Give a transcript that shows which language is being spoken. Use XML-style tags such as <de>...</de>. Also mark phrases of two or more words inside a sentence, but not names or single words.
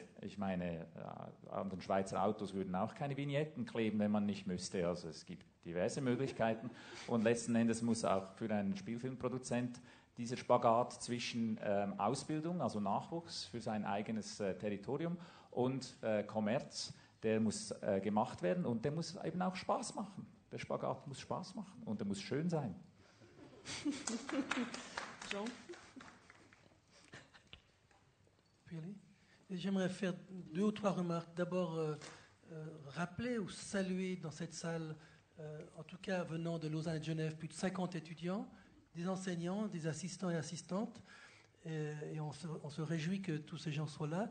<de>Ich meine, an den Schweizer Autos würden auch keine Vignetten kleben, wenn man nicht müsste, also es gibt diverse Möglichkeiten und letzten Endes muss auch für einen Spielfilmproduzent dieser Spagat zwischen Ausbildung, also Nachwuchs für sein eigenes Territorium und Kommerz, der muss gemacht werden und der muss eben auch Spaß machen. Der Spagat muss Spaß machen und der muss schön sein. Jean?</de> <fr>J'aimerais faire 2 ou 3 remarques. D'abord, rappeler ou saluer dans cette salle, en tout cas venant de Lausanne et de Genève, plus de 50 étudiants, des enseignants, des assistants et assistantes, et on se réjouit que tous ces gens soient là.</fr>